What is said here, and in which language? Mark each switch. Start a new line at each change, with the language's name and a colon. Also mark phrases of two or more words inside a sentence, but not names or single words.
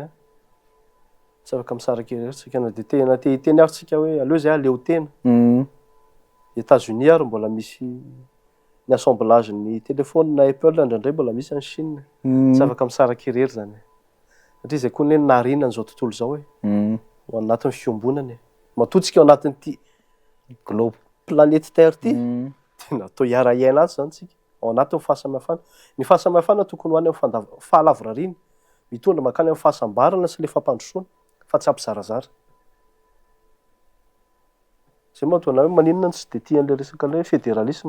Malagasy: Tsy afaka misaraka irery tsika na dia tena te hiteny ary tsika hoe aleo izay aleo tena. États-Unis ary mbola misy ny assemblage ny telefôny na Apple indraindray mbola misy any Chine. Tsy afaka misaraka irery zany. Satria izay koa ny narina an'izao tontolo izao ao anatin'ny fiombonany. Matoa-tsika ao anatin'ity
French: globe planète Terre
Malagasy: ity dia natao hiara-iaina azy zany tsika. Ao anatin'ny fahasamihafana. Ny fahasamihafana tokony ho any amin'ny fahalavorariana. Mitondra makany amin'ny fahasambarana sy ilay fampandrosoana fa tsy ampizarazara. Izay mahatonga hoe maninona tsy dia tian'ilay resaka ilay fédéralisme.